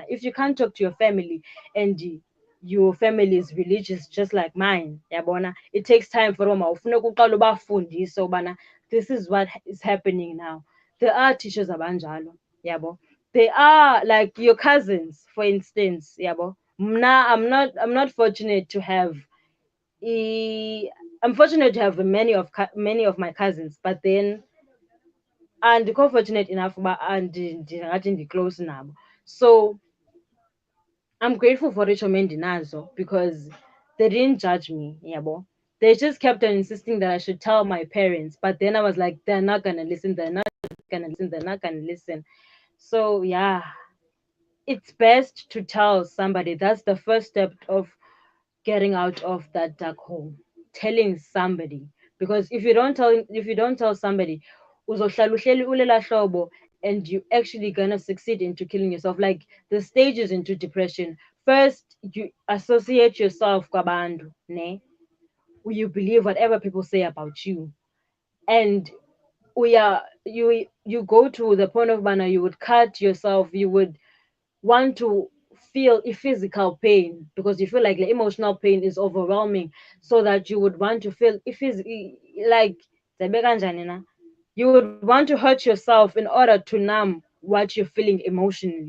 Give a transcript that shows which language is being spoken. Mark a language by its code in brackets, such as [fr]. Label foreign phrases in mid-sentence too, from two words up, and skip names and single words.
[en] If you can't talk to your family and your family is religious just like mine, yabona, it takes time for [xh] uba mawufuneka uqala ubafundise ubana [en] this is what is happening now. There are teachers [xh] abanjalo, yabo. [en] They are like your cousins, for instance, yabo. Mna, I'm not fortunate to have I'm fortunate to have many of my cousins, but then andikho fortunate enough [xh] uba ndingathi ndi-close nabo. [en] So I'm grateful for [xh] itshomi endinazo [en] because they didn't judge me, yabo. They just kept on insisting that I should tell my parents, but then I was like, they're not gonna listen, they're not gonna listen. So yeah, it's best to tell somebody. That's the first step of getting out of that dark hole. Telling somebody, because if you don't tell somebody, [xh] uzohlala uhleli ulela hlobo, [en] and you actually gonna succeed into killing yourself. Like the stages into depression. First, you associate yourself [xh] kwabantu, ne? [en] you believe whatever people say about you. And you go to the point of manner, you would cut yourself, you would want to feel a physical pain because you feel like the emotional pain is overwhelming, so that you would want to feel if is like you would want to hurt yourself in order to numb what you're feeling emotionally.